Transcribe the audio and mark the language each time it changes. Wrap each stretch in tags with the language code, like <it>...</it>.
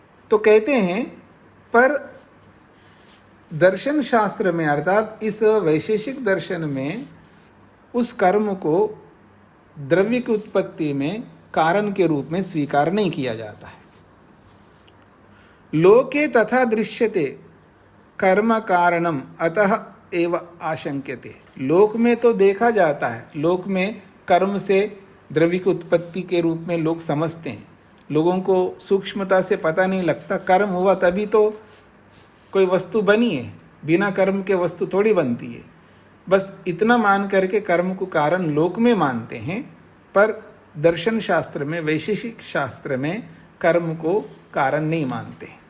<hi>तो कहते हैं पर दर्शन शास्त्र में, अर्थात इस वैशेषिक दर्शन में, उस कर्म को द्रव्य की उत्पत्ति में कारण के रूप में स्वीकार नहीं किया जाता है।</hi> <sa>लोके तथा दृश्यते कर्म कारणम अतः एव आशंक्यते।</sa> <hi>लोक में तो देखा जाता है, लोक में कर्म से द्रव्य की उत्पत्ति के रूप में लोग समझते हैं। लोगों को सूक्ष्मता से पता नहीं लगता, कर्म हुआ तभी तो कोई वस्तु बनी है, बिना कर्म के वस्तु थोड़ी बनती है। बस इतना मान करके कर्म को कारण लोक में मानते हैं, पर दर्शन शास्त्र में, वैशेषिक शास्त्र में कर्म को कारण नहीं मानते।</hi>